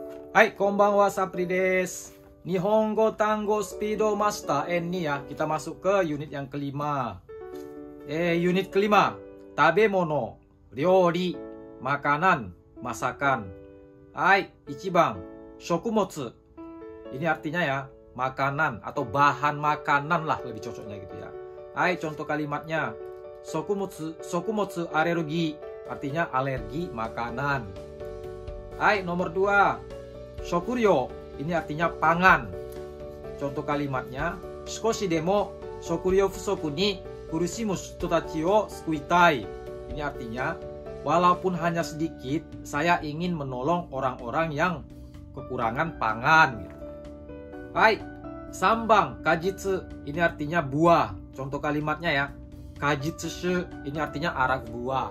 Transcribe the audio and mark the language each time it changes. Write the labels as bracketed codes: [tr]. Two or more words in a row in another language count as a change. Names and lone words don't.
[ja] Hai, こんばんは、サプリです. Nihongo Tango Speedo Master N nih ya. [id] Kita masuk ke unit yang kelima. Unit kelima. [ja] 食べ物、料理, [id] makanan, masakan. [ja] はい、一番、食物. [id] Ini artinya ya, makanan atau bahan makanan lah lebih cocoknya gitu ya. Hai, contoh kalimatnya. Shokumotsu alergi, artinya alergi makanan. Hai, nomor 2. Shokuryo, ini artinya pangan. Contoh kalimatnya, [ja] 少しでも食糧不足に苦しむ人たちを救いたい. [id] Ini artinya, walaupun hanya sedikit, saya ingin menolong orang-orang yang kekurangan pangan. [ja] はい、三番、果実, [id] ini artinya buah. Contoh kalimatnya ya, kajitsushu, ini artinya arak buah.